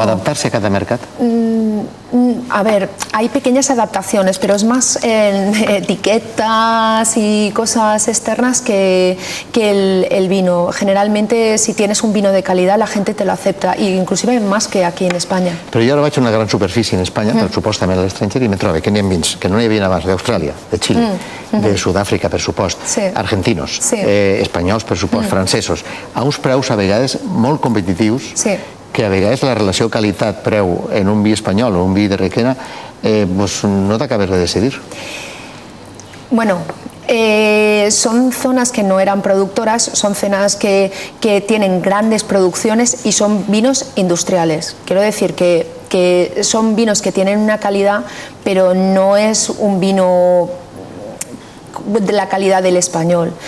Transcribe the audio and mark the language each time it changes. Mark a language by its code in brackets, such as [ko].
[es] ¿O adaptarse a cada mercado? A ver, hay pequeñas adaptaciones, pero es más en etiquetas y cosas externas que el vino. Generalmente, si tienes un vino de calidad, la gente te lo acepta, e inclusive más que aquí en España. [ca] Però jo ara vaig a una gran superfície en Espanya, per supostament a l'estranger, i me trobo que n'hi ha vins que no n'hi havia abans, d'Austràlia, de Xile, de Sud-àfrica, per supost, argentinos, espanyols, per supost, francesos, a uns preus a vegades molt competitius, que a vegades la relació qualitat-preu en un vi espanyol o un vi de Requena no t'acabes de decidir. [es] Bueno, son zonas que no eran productoras, son zonas que tienen grandes producciones y son vinos industriales. Quiero decir que son vinos que tienen una calidad, pero no es un vino de la calidad del español.